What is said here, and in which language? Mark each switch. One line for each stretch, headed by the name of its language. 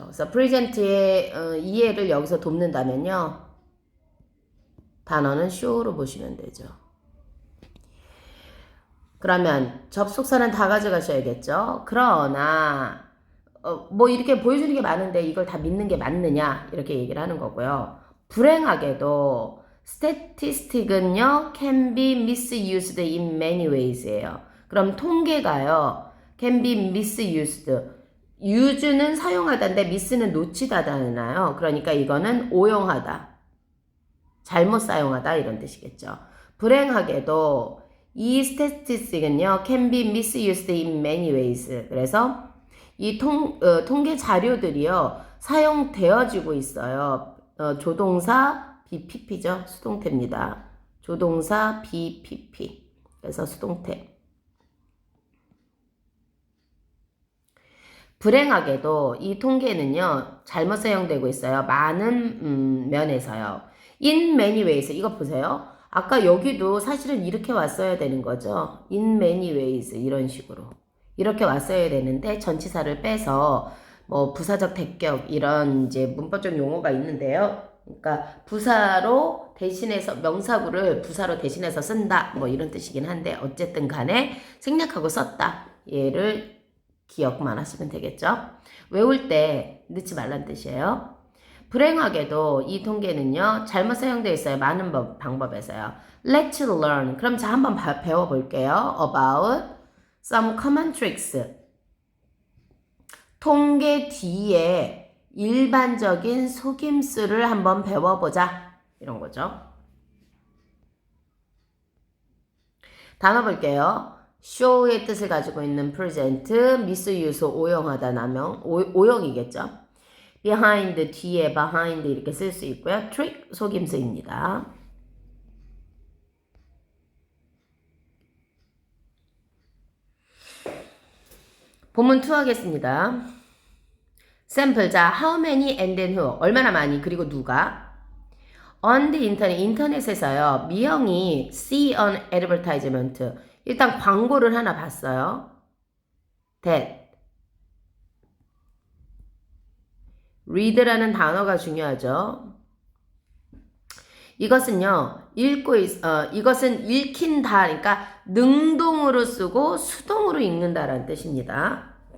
Korean: 그래서 present의 이해를 여기서 돕는다면요. 단어는 show로 보시면 되죠. 그러면 접속사는 다 가져가셔야겠죠. 그러나 뭐 이렇게 보여주는 게 많은데 이걸 다 믿는 게 맞느냐 이렇게 얘기를 하는 거고요. 불행하게도
English: statistic은요 can be misused in many ways예요.
Korean: 그럼 통계가요
English: can be misused.
Korean: use는 사용하다인데 miss는 놓치다잖아요. 그러니까 이거는 오용하다, 잘못 사용하다 이런 뜻이겠죠. 불행하게도 이
English: statistic은요 can be misused in many ways.
Korean: 그래서 이 통계 자료들이요 사용되어지고 있어요. 조동사 BPP죠. 수동태입니다. 조동사 BPP. 그래서 수동태. 불행하게도 이 통계는요 잘못 사용되고 있어요. 많은 면에서요.
English: In many ways.
Korean: 이거 보세요. 아까 여기도 사실은 이렇게 왔어야 되는 거죠.
English: In many ways
Korean: 이런 식으로 이렇게 왔어야 되는데 전치사를 빼서 뭐 부사적 대격 이런 이제 문법적 용어가 있는데요. 그러니까 부사로 대신해서 명사구를 부사로 대신해서 쓴다 뭐 이런 뜻이긴 한데 어쨌든 간에 생략하고 썼다. 얘를 기억만 하시면 되겠죠. 외울 때 넣지 말란 뜻이에요. 불행하게도 이 통계는요 잘못 사용되어 있어요. 많은 방법에서요.
English: Let's learn.
Korean: 그럼 자 한번 배워볼게요.
English: About some common tricks.
Korean: 통계 뒤에 일반적인 속임수를 한번 배워보자. 이런 거죠. 단어 볼게요. show의 뜻을 가지고 있는 present, misuse, 오용하다, 남용, 오용이겠죠. behind, 뒤에 behind 이렇게 쓸 수 있고요. trick, 속임수입니다. 본문 2 하겠습니다.
English: 샘플, 자, how many and then who,
Korean: 얼마나 많이, 그리고 누가
English: on the internet,
Korean: 인터넷에서요. 미영이
English: see an advertisement,
Korean: 일단 광고를 하나 봤어요. that read라는 단어가 중요하죠. 이것은요, 이것은 읽힌다, 그러니까 능동으로 쓰고 수동으로 읽는다라는 뜻입니다.